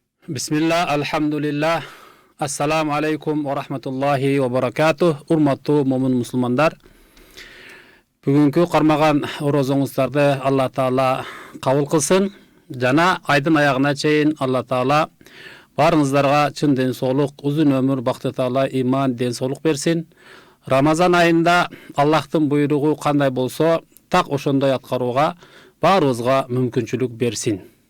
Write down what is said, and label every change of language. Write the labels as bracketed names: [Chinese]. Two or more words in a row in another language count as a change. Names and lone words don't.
[Arabic] بسم الله، الحمد لله، السلام عليكم ورحمة الله وبركاته. [Kyrgyz] Urmattu mo'min musulmanдар. Бүгүнкү кармаган орозоңуздарды Алла Таала кабыл кылсын. Жана айдын аягына чейин Алла Таала барыңыздарга чын ден соолук, узун өмүр, бакыт Таала иман, ден соолук берсин. Рамазан айында Аллахтын буйругу кандай болсо, так ошондой аткарууга баарыбызга мүмкүнчүлүк берсин.